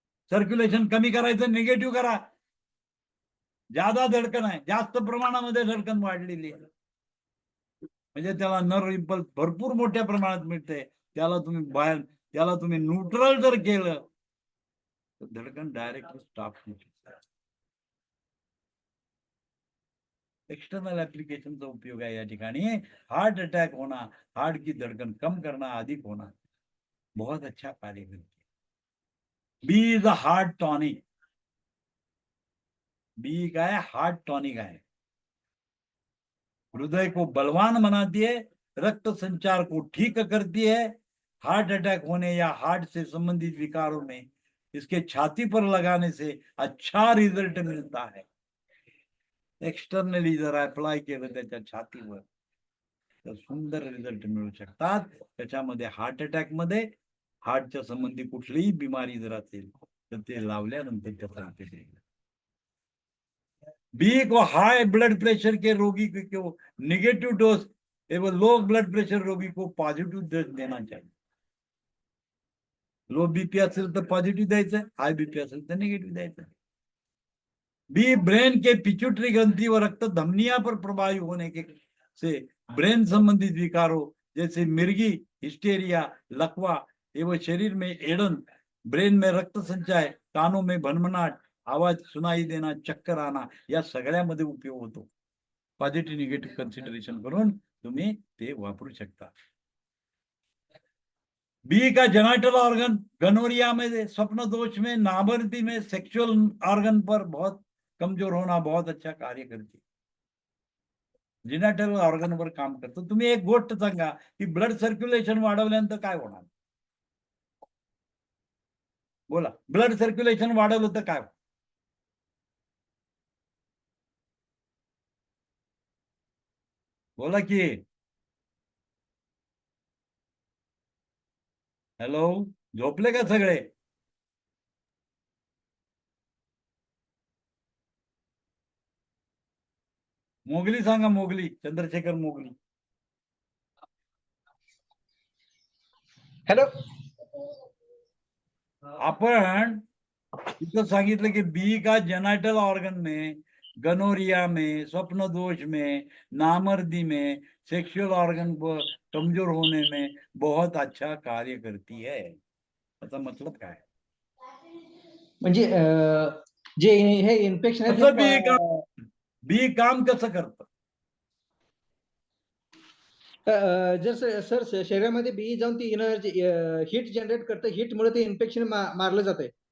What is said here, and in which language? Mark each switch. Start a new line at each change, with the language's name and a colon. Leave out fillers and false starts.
Marathi: Circulation कमी करायचं, negative करा. ज्यादा धडकन आहे, जास्त प्रमाणामध्ये धडकन वाढलेली आहे, म्हणजे त्याला नर्व इम्पल्स भरपूर मोठ्या प्रमाणात मिळते. त्याला तुम्ही न्यूट्रल जर केलं तर धडकन डायरेक्टली स्टॉप होऊ शकते. एक्सटर्नल एप्लीकेशनचा उपयोग आहे या ठिकाणी.
Hindi: हार्ट अटैक होना, हार्ट की धड़कन कम करना, अधिक होना, बहुत अच्छा कार्य करती है.
English: B is a heart tonic.
Hindi: B का है हार्ट टॉनिक है, हृदय को बलवान बनाती है, रक्त संचार को ठीक करती है. हार्ट अटैक होने या हार्ट से संबंधित विकारों में इसके छाती पर लगाने से अच्छा रिजल्ट मिलता है.
Marathi: एक्सटर्नली जर अप्लाय केलं त्याच्या छातीवर तर सुंदर रिझल्ट मिळू शकतात. त्याच्यामध्ये हार्ट अटॅक मध्ये हार्टच्या संबंधी कुठलीही बिमारी जर असेल तर ते लावल्यानंतर त्याचा इफेक्ट येईल.
Hindi: बी को हाई ब्लड प्रेशर के रोगी को निगेटिव डोज एवं लो ब्लड प्रेशर रोगी को पॉझिटिव्ह डोज देना चाहिए.
Marathi: लो बीपी असेल तर पॉझिटिव्ह द्यायचं, हाई बीपी असेल तर निगेटिव्ह द्यायचं.
Hindi: बी ब्रेन के पिट्यूटरी ग्रंथि व रक्त धमनिया पर प्रभावी होने के से ब्रेन संबंधित विकारों जैसे मिर्गी, हिस्टेरिया, लकवा एवं शरीर में एड़न, ब्रेन में रक्त संचय, कानों में भनभनाट, आवाज सुनाई देना, चक्कर आना,
Marathi: या सगळ्यामध्ये उपयोग होतो. पॉझिटिव्ह निगेटिव्ह कन्सिडरेशन करून तुम्ही ते वापरू शकता.
Hindi: बी का जेनाइटल ऑर्गन गनोरिया में, स्वप्न दोष में, नाभर्ती में, सेक्सुअल ऑर्गन पर बहुत कमजोर होना बहुत अच्छा कार्य करते.
Marathi: जेनाइटल ऑर्गनवर काम करतं. तुम्ही एक गोष्ट सांगा की ब्लड सर्क्युलेशन वाढवल्यानंतर काय होणार? बोला, ब्लड सर्क्युलेशन वाढवलं तर काय? बोला की. हॅलो, झोपले का सगळे? मोगली सांगा, मोगली, चंद्रशेखर मोगली.
English: Hello.
Marathi: आपण इथं सांगितलं की
Hindi: बी का जेनाइटल ऑर्गन में, गनोरिया में, स्वप्न दोष में, नामर्दी में, सेक्सुअल ऑर्गन पर कमजोर होने में बहुत अच्छा कार्य करती है.
Marathi: याचा मतलब काय? म्हणजे जे हे इन्फेक्शन आहे कसं ते बी काम कसं करतं? जर सर शरीरामध्ये बी जाऊन ती एनर्जी हीट जनरेट करतं, हीटमुळे ते इन्फेक्शन मारलं जातंय.